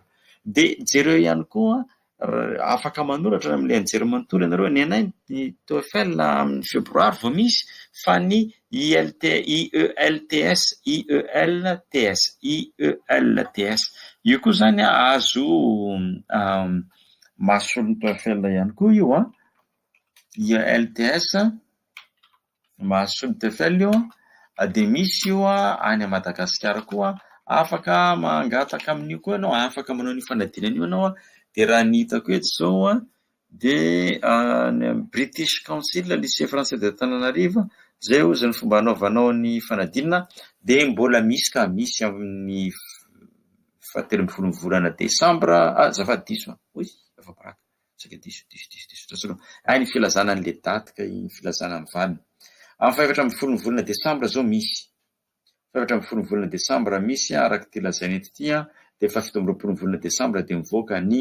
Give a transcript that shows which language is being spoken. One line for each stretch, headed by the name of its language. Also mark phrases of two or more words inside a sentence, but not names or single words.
Malagasy: Dia jereo ihany koa afaka manoratra amin'ilay anjery manontolo ianareo ny anay ny TOEFL amin'ny febroary vao misy fa ny IELTS io koa zany azo mahasolo ny TOEFL ihany koa io IELTS mahasolo ny TOEFL io dia misy io any Madagasikara koa afaka mangataka amin'io koa ianao, afaka manao ny fanadinana io ianao dia raha ny hitako eto zao dia ny British Council lycée français de Antananarivo zay ozy ny fomba anaovanao ny fanadinana dia mbola misy ka misy amin'ny 17 volana desambra azafady diso efa baraka saka diso ny filazana an'ilay daty ka ny filazana amin'ny valiny amin'ny 17 volana desambra zao misy volana Desambra misy araka ty lazainy eto ty dia 17 volana Desambra dia mivoaka